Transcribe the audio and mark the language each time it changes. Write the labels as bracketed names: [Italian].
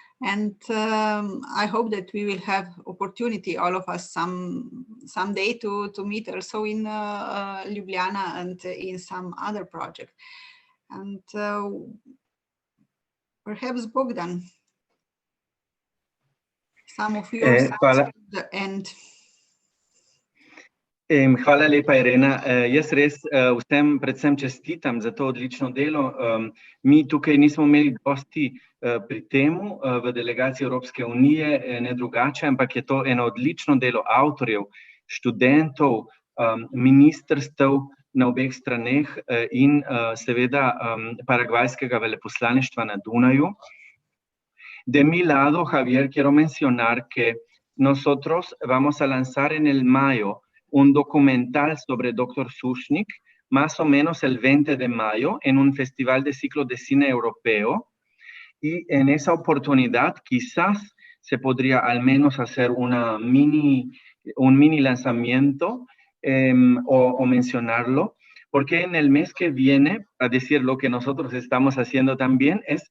[English] And I hope that we will have opportunity, all of us, someday to meet also in Ljubljana and in some other project. And perhaps Bogdan, some of your thoughts at the end. [Slovenian] Hvala lepa, Irena. Jaz res vsem predvsem čestitam za to odlično delo. Mi tukaj nismo imeli dosti pri temu v delegaciji Evropske unije, ne drugače, ampak je to eno odlično delo avtorjev, študentov, ministrstev na obeh straneh in seveda paragvajskega veleposlaništva na Dunaju. [Spanish] De mi lado, Javier, quiero mencionar que nosotros vamos a lanzar en el mayo un documental sobre Dr. Sušnik, más o menos el 20 de mayo, en un festival de ciclo de cine europeo. Y en esa oportunidad quizás se podría al menos hacer un mini lanzamiento o mencionarlo, porque en el mes que viene, a decir lo que nosotros estamos haciendo también,